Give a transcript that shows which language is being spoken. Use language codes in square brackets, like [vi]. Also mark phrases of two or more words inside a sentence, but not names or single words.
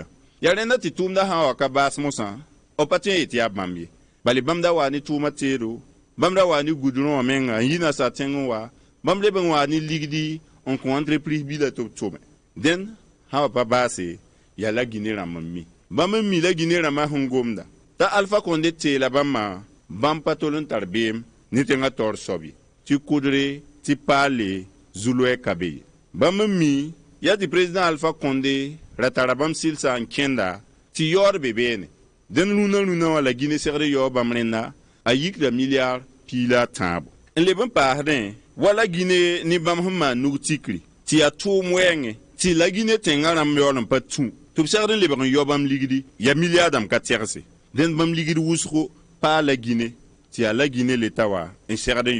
[mos] yaa rẽnda tɩ tʋʋmdã sã n wa ka baas mosã b pa tõe n yetɩ yaa bãmb ye bale bãmb da waa ne tʋʋmã teedo bãmb ra waa ne gudrõ wã menga n yi nansã tẽng n wa bãmb leb n waa ne ligdi n kõ entreprise bila tɩ b tʋme dẽn sã wa pa baase yaa la gine rãmb n mi bãmb n mi la gine rãmbã sẽn gomda t'a alpha konde teela bãmbã bãmb pa tol n tar beem ne tẽngã taoor soab ye tɩ kʋdre tɩ paale zu-loɛɛka be ye bãmb n mi yaa tɩ président alpha konde ra tara bãmb sɩlsã n kẽnda tɩ yaoor be beene dẽn rũnã wã la gine segd yaoo bãmb rẽnda a yikda miliard piila a tãabo n leb n paasdẽ wala gine ne bãmb sẽn maan nug tikri tɩ yaa tʋʋm wɛɛngẽ tɩ la gine tẽngã rãmb yaool n pa tũ tɩ b segd n lebg n yao bãmb ligdi yaa miliardãmb ka tɛgse dẽnd bãmb ligd wʋsgo paa la gine tɩ yaa la gine leta wã n segd n